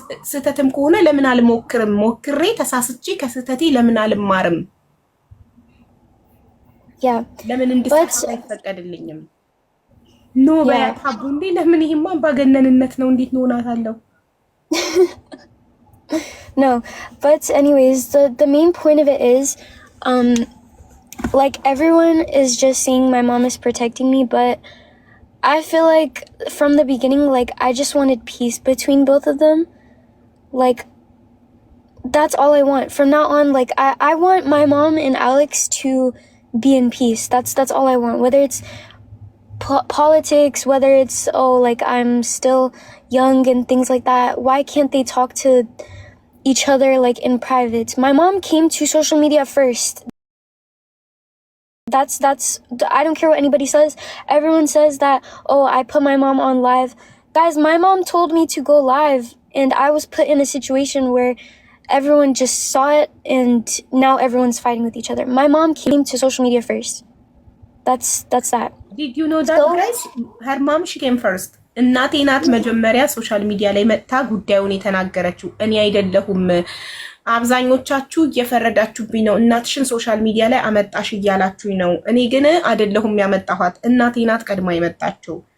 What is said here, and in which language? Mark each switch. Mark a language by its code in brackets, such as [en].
[am] ስህተትም ከሆነ ለምን አልሞክርም? ሞክሬ ተሳስቼ ከስህተቴ ለምን አልማርም? ለምን እንድሳሳ አይፈቀድልኝም? ኖ በያታቡ እንዴ! ለምን ይሄማ ባገነንነት ነው። እንዴት ነው ናታለው? [en] No, but anyways, the main point of it is, like, everyone is just saying my mom is protecting me, but I feel like from the beginning, like, I just wanted peace between both of them. Like, that's all I want. From now on, like, I want my mom and Alex to be in peace. That's all I want. Whether it's politics, whether it's, oh, like, I'm still young and things like that, why can't they talk to each other, like, in private? My mom came to social media first. That's I don't care what anybody says. Everyone says that, oh, I put my mom on live. Guys, my mom told me to go live, and I was put in a situation where everyone just saw it, and now everyone's fighting with each other. My mom came to social media first. That's that. Did you know that, guys? Her mom, she came first. [am] እናቴ ናት መጀመሪያ ሶሻል ሚዲያ ላይ መጥታ ጉዳዩን የተናገረችው፣ እኔ አይደለሁም። አብዛኞቻችሁ እየፈረዳችሁብኝ ነው። እናትሽን ሶሻል ሚዲያ ላይ አመጣሽ እያላችሁኝ ነው። እኔ ግን አይደለሁም ያመጣኋት፣ እናቴ ናት ቀድማ የመጣችው።